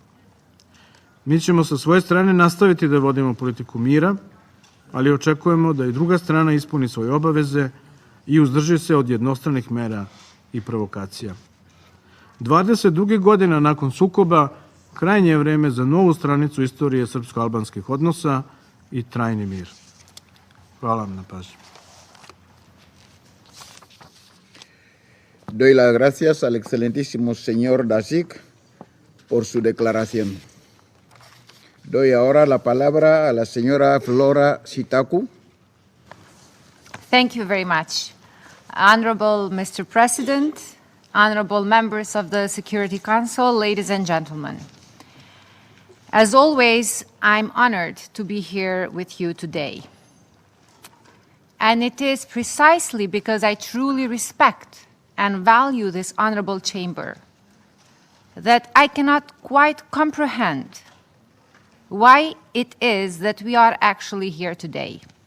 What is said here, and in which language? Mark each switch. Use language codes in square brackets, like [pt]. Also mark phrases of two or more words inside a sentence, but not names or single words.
[sr] Mi ćemo sa svoje strane nastaviti da vodimo politiku mira, ali očekujemo da i druga strana ispuni svoje obaveze i uzdrži se od jednostranih mera i provokacija. 22 godina nakon sukoba krajnje je vreme za novu stranicu istorije srpsko-albanskih odnosa i trajni mir. Hvala vam na pažnji. [es] Doy las gracias al excelentísimo señor Dasik por su declaración. Doy ahora la palabra a la señora Flora Sitaku. [en] Thank you very much. Honorable Mr. President, honorable members of the Security Council, ladies and gentlemen. As always, I'm honored to be here with you today. And it is precisely because I truly respect and value this honorable chamber that I cannot quite comprehend why it is that we are actually here today.